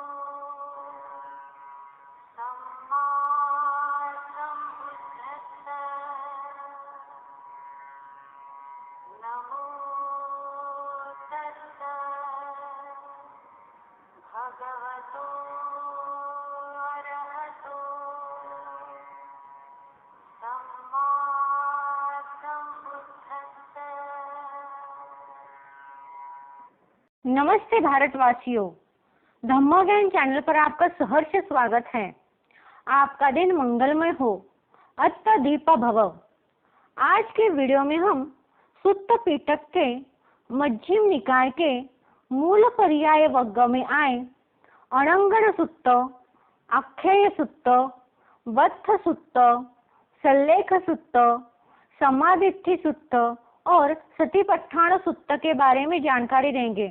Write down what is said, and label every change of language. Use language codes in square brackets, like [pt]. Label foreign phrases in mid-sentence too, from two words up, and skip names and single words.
[pi] सम्मा सम्बुद्धस्सा नमो तस्सा भगवतो अरहतो सम्मा सम्बुद्धस्सा। [hi] नमस्ते भारतवासियों, धम्म ज्ञान चैनल पर आपका सहर्ष स्वागत है। आपका दिन मंगलमय हो, [pi] अत्त दीप भव। [hi] आज के वीडियो में हम सुत्त पिटक के मध्यम निकाय के मूल पर्याय वर्ग में आए अणंगण सुत्त, आख्याय सुत्त, वत्थ सुत्त, सल्लेख सुत्त, समाधित्थि सुत्त और सतिपट्ठाण सुत्त के बारे में जानकारी देंगे।